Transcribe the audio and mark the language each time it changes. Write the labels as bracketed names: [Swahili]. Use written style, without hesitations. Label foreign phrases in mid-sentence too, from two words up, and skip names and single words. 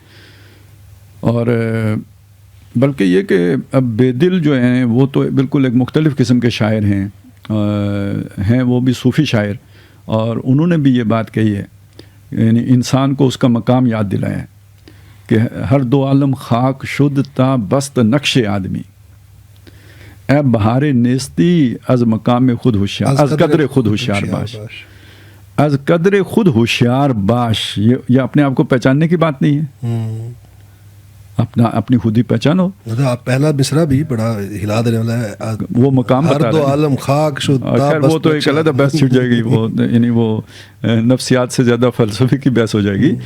[Urdu] اور بلکہ یہ کہ اب بے دل جو ہیں وہ تو بالکل ایک مختلف قسم کے شاعر ہیں وہ بھی صوفی شاعر, اور انہوں نے بھی یہ بات کہی ہے یعنی انسان کو اس کا مقام یاد دلایا ہے کہ [Persian] ہر دو عالم خاک شد تا بست نقش آدمی, اے بہار نیستی از مقام خود ہوشیار, از قدر خود ہوشیار باش, از قدر خود ہوشیار باش. [Urdu] یہ اپنے آپ کو پہچاننے کی بات نہیں ہے. اپنی خودی پہچانو. مطلب آپ پہلا مصرع بھی بڑا ہلا دینے والا ہے. وہ مقام ہر بتا دو رہے ہیں. [Persian] عالم خاک شد. [Urdu] خیر وہ تو ایک علیحدہ بحث چھٹ جائے گی، وہ یعنی وہ نفسیات سے زیادہ فلسفے کی بحث ہو جائے گی.